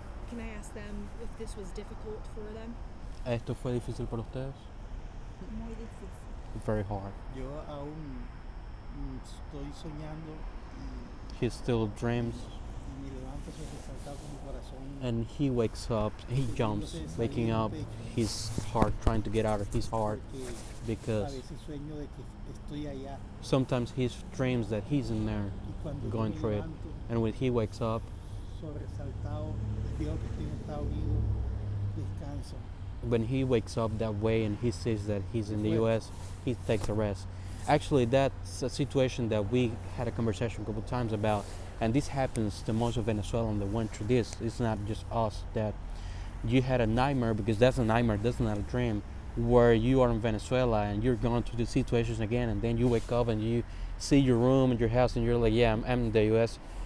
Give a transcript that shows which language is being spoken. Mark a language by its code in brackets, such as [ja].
[en] Can I ask them if this was difficult for them? [es] ¿Esto fue difícil para ustedes? muy difícil. [en] Very hard. [es] Yo aún estoy soñando [en] He still dreams, [es] y me levanto sobresaltado con mi corazón. [en] and he wakes up, he jumps, waking up, his heart trying to get out of his heart, [es] Porque a [en] because [es] veces sueño de que estoy allá [en] sometimes he dreams that he's in there [es] y cuando yo [en] going [es] me [en] through it, [es] levanto [en] and when he wakes up, [es] sobresaltado, veo que estoy en Estados Unidos, descanso. [en] when he wakes up that way and he sees that he's in the US, he takes a rest. Actually, that's a situation that we had a conversation a couple times about, and this happens to most of Venezuelans that went through this. It's not just us that you had a nightmare, because that's a nightmare, that's not a dream, where you are in Venezuela and you're going through the situations again, and then you wake up and you see your room and your house and you're like, yeah, I'm in the US.